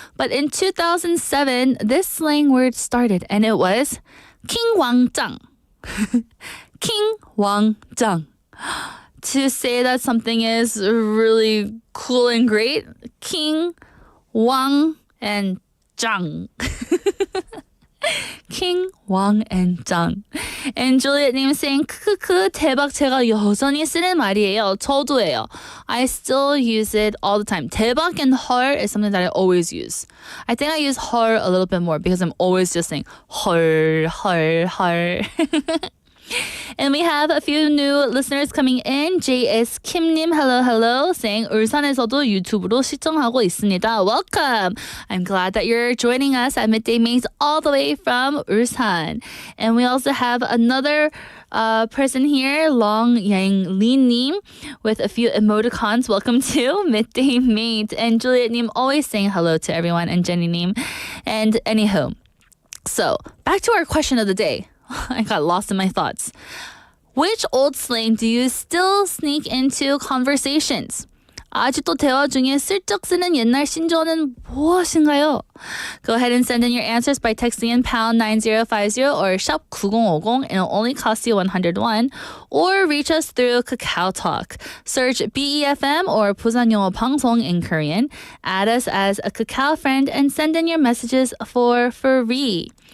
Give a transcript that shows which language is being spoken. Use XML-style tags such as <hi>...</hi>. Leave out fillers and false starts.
<en>But in 2007, this slang word started, and it was 킹왕짱.</en> <ko>킹왕짱.</ko> <en>To say that something is really cool and great, king, 왕, and 짱. King, 왕, and 짱. And Juliet님 saying</en> <ko>크크크 대박 제가 여전히 쓰는 말이에요. 저도예요.</ko> <en>I still use it all the time. 대박 and 헐 is something that I always use. I think I use 헐 a little bit more because I'm always just saying 헐, 헐, 헐. And we have a few new listeners coming in. JS Kim님, hello, hello, saying</en> <ko>울산에서도 유튜브로 시청하고 있습니다.</ko> <en>Welcome. I'm glad that you're joining us at Midday Mate all the way from Ulsan. And we also have another person here, Long Yang Lee-님, with a few emoticons. Welcome to Midday Mate. And Juliet-님 always saying hello to everyone, and Jenny-님. And anywho, so back to our question of the day. I got lost in my thoughts. Which old slang do you still sneak into conversations?</en> <ko>아직도 대화 중에 슬쩍 쓰는 옛날 신조어는 무엇인가요?</ko> <en>Go ahead and send in your answers by texting in pound 9050 or shop 9050. It'll only cost you 101. Or reach us through Kakao Talk. Search BEFM or 부산영어방송 in Korean. Add us as a Kakao friend and send in your messages for free.</en>